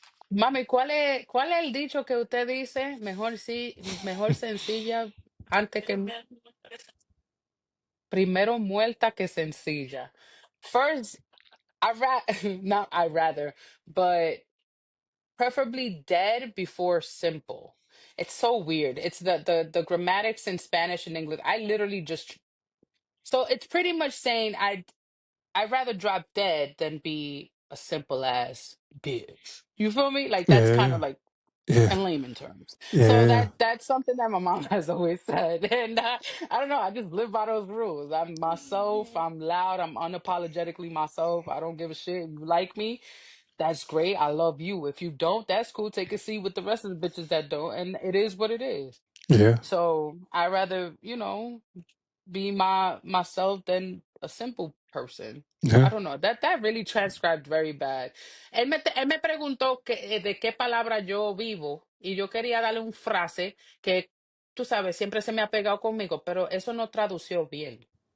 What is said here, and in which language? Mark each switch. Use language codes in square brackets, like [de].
[es] Mami, ¿cuál es el dicho que usted dice? Mejor sencilla antes que primero muerta que sencilla. [en] First, not I rather, but preferably dead before simple. It's so weird. It's the grammatics in Spanish and English. I literally just so it's pretty much saying I'd rather drop dead than be a simple ass bitch. You feel me? Like that's kind Yeah, of like yeah, in layman terms. yeah, So yeah, that's something that my mom has always said, and I don't know. I just live by those rules. I'm myself. I'm loud. I'm unapologetically myself. I don't give a shit. If you like me, that's great. I love you. If you don't, that's cool. Take a seat with the rest of the bitches that don't, and it is what it is. yeah, So I rather be myself than a simple person. I yeah. don't know. That really transcribed very bad. [es] Él me preguntó de qué palabra yo vivo y yo quería darle un frase que, tú sabes, siempre se me ha pegado conmigo, pero eso no tradució bien.